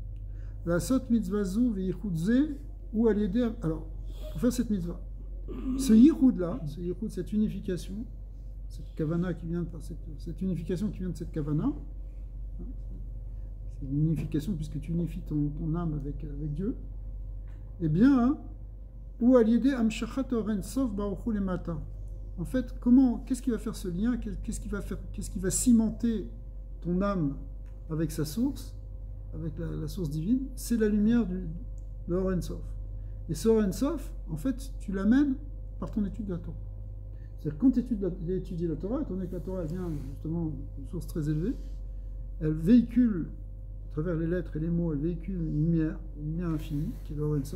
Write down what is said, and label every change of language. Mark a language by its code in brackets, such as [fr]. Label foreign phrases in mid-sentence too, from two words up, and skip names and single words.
[fr] Alors, pour faire cette mitzvah, ce yichud-là, cette unification, cette kavana qui vient de cette unification qui vient de cette kavana, c'est une unification puisque tu unifies ton âme avec Dieu, eh bien, [he] הוא על ידי המשכת אור אין סוף ברוך הוא למטה. [fr] En fait, qu'est-ce qui va faire ce lien? Qu'est-ce qui va cimenter ton âme avec sa source, avec la source divine? C'est la lumière de Or En Sof. Et ce Or En Sof, en fait, tu l'amènes par ton étude de la Torah. C'est-à-dire quand tu étudies la Torah, étant donné que la Torah vient justement d'une source très élevée, elle véhicule, à travers les lettres et les mots, elle véhicule une lumière infinie, qui est le Or En Sof.